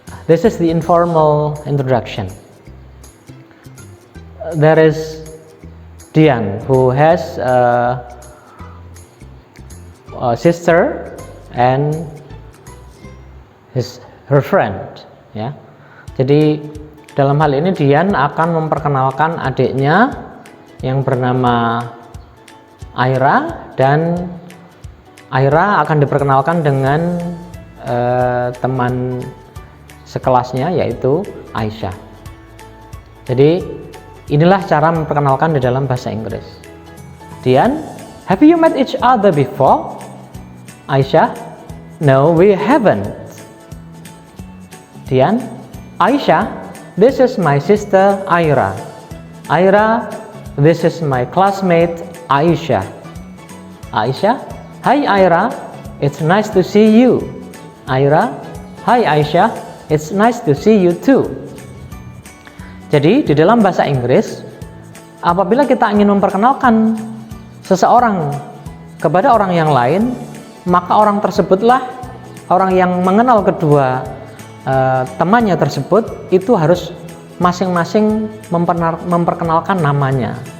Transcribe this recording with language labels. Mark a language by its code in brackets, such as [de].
[en] This is the informal introduction. There is Dian who has a sister and her friend ya. [id] Jadi dalam hal ini Dian akan memperkenalkan adiknya yang bernama Aira, dan Aira akan diperkenalkan dengan teman sekelasnya yaitu Aisyah. Jadi inilah cara memperkenalkan di dalam bahasa Inggris. [en] Dian, have you met each other before? Aisyah, no, we haven't. Dian, Aisyah, this is my sister Aira. Aira, this is my classmate Aisyah. Aisyah, hi Aira, it's nice to see you. Aira, hi Aisyah, it's nice to see you too. [id] Jadi di dalam bahasa Inggris, apabila kita ingin memperkenalkan seseorang kepada orang yang lain, maka orang tersebutlah orang yang mengenal kedua temannya tersebut itu harus masing-masing memperkenalkan namanya.